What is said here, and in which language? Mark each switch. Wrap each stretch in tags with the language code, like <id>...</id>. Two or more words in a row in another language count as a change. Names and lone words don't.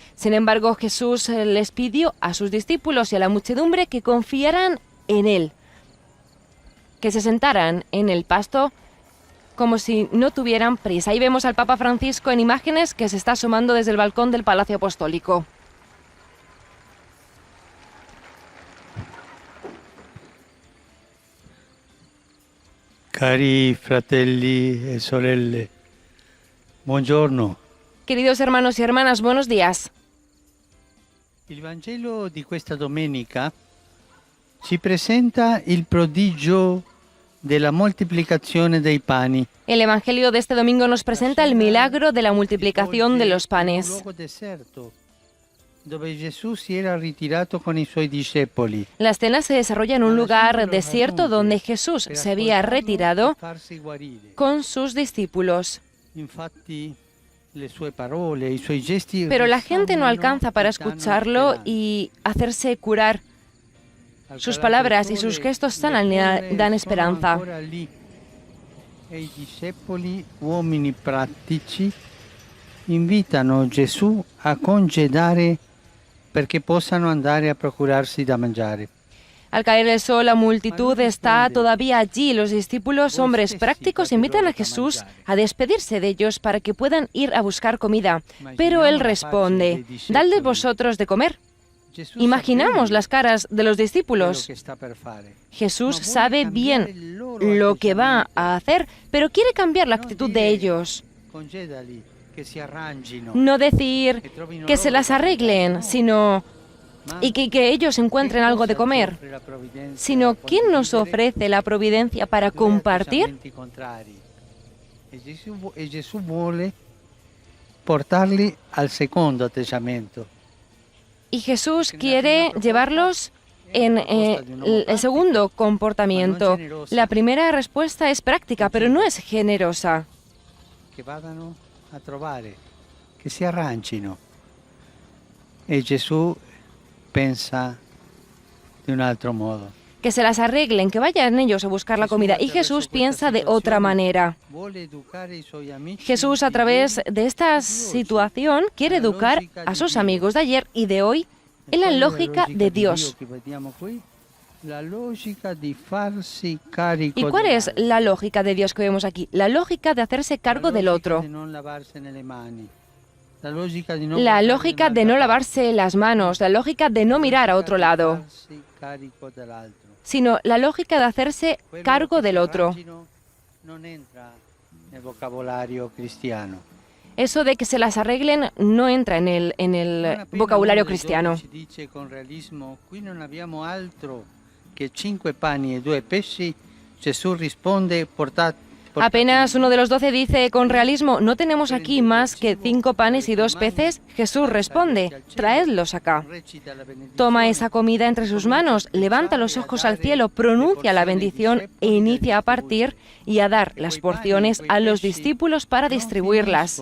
<es>Sin embargo, Jesús les pidió a sus discípulos y a la muchedumbre que confiaran en Él, que se sentaran en el pasto como si no tuvieran prisa. Ahí vemos al Papa Francisco en imágenes que se está asomando desde el balcón del Palacio Apostólico.</es> <it>Cari fratelli e sorelle, buongiorno.</it> <es>Queridos hermanos y hermanas, buenos días.</es> <it>Il Vangelo di questa domenica ci presenta il prodigio de la multiplicazione dei pani.</it> <es>El Evangelio de este domingo nos presenta el milagro de la multiplicación de los panes.</es> <it>Dove Gesù si era ritirato con i suoi discepoli.</it> <es>La escena se desarrolla en un lugar desierto donde Jesús se había retirado con sus discípulos. Pero la gente no alcanza para escucharlo y hacerse curar. Sus palabras y sus gestos dan esperanza.</es> <it>E i discepoli, uomini pratici, invitano Gesù a congedare perché possano andare a procurarsi da mangiare.</it> <es>Al caer el sol, la multitud está todavía allí. Los discípulos, hombres prácticos, invitan a Jesús a despedirse de ellos para que puedan ir a buscar comida. Pero Él responde: «Dadles vosotros de comer». Imaginamos las caras de los discípulos. Jesús sabe bien lo que va a hacer, pero quiere cambiar la actitud de ellos. No decir que se las arreglen, sino y que ellos encuentren algo de comer, sino ¿quién nos ofrece la providencia para compartir?</es> <it>Gesù vuole portarli al secondo atteggiamento.</it> <es>Y Jesús quiere llevarlos en el segundo comportamiento. La primera respuesta es práctica, pero no es generosa.</es> <it>Que vadano a trovare, que si arrangino. E Gesù pensa de un altro modo.</it> <es>Que se las arreglen, que vayan ellos a buscar la comida. Y Jesús piensa de otra manera. Jesús, a través de esta situación, quiere educar a sus amigos de ayer y de hoy en la lógica de Dios. ¿Y cuál es la lógica de Dios que vemos aquí? La lógica de hacerse cargo del otro. La lógica de no lavarse las manos, la lógica de no mirar a otro lado, sino la lógica de hacerse cargo del otro.</es> <it>Non entra nel vocabolario cristiano.</it> <es>Eso de que se las arreglen no entra en el vocabulario cristiano.</es> <it>Dice con realismo, qui non abbiamo altro che 5 pani e 2 pesci. Gesù risponde,</it> <es>Apenas uno de los 12 dice con realismo, no tenemos aquí más que 5 panes y 2 peces. Jesús responde, traedlos acá. Toma esa comida entre sus manos, levanta los ojos al cielo, pronuncia la bendición e inicia a partir y a dar las porciones a los discípulos para distribuirlas.</es>